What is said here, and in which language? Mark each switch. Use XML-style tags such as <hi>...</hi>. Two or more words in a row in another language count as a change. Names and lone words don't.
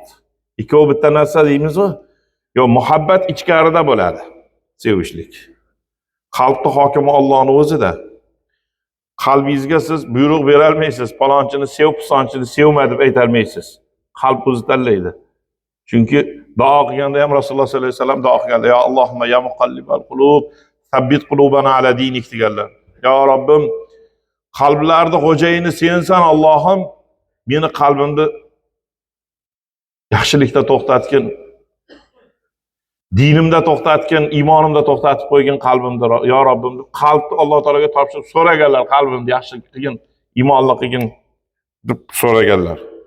<uz>Ikkovi bitta narsa deymiz-ku? Yo, muhabbat ichkarida bo'ladi. Sevishlik. Qalbning hokimi Allohning o'zida. Qalbingizga siz buyruq bera olmaysiz, palonchini sev, pisonchini sevma deb ayta olmaysiz. Qalb o'zi tanlaydi. Chunki duo qilganda ham Rasululloh</uz> <ar>صلى الله عليه وسلم</ar> <uz>duo qilganda,</uz> <ar>يا اللهم يا مقلب القلوب ثبت قلوبنا على دينك deganlar.</ar> <uz>Ya Robbim, qalblarning xo'jayini sensan Allohim, meni qalbimni yaxshilikda to'xtatgin. Dinimda to'xtatgin, iymonimda to'xtatib qo'ygin qalbimda, ya Robbim. Qalbni Alloh taologa topshirib so'raganlar, qalbimni yaxshilik qilgin, iymonli qilgin deb so'raganlar.</uz>